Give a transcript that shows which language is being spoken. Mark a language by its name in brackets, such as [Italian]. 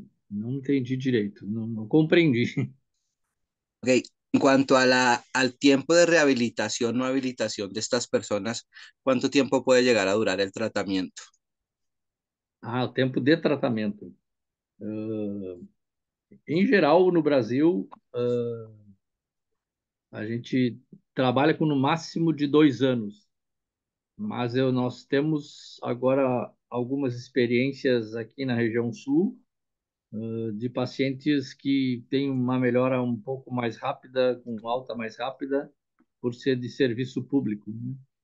[Portuguese] Não entendi direito, não compreendi. [Spanish] Ok, en cuanto a al tiempo de rehabilitación o habilitación de estas personas, ¿cuánto tiempo puede llegar a durar el tratamiento? [Portuguese] Ah, o tempo de tratamento. Uh, Em geral, no Brasil, a gente trabalha com no máximo de 2 anos, mas nós temos agora algumas experiências aqui na região sul, de pacientes que têm uma melhora um pouco mais rápida, com alta mais rápida, por ser de serviço público, né?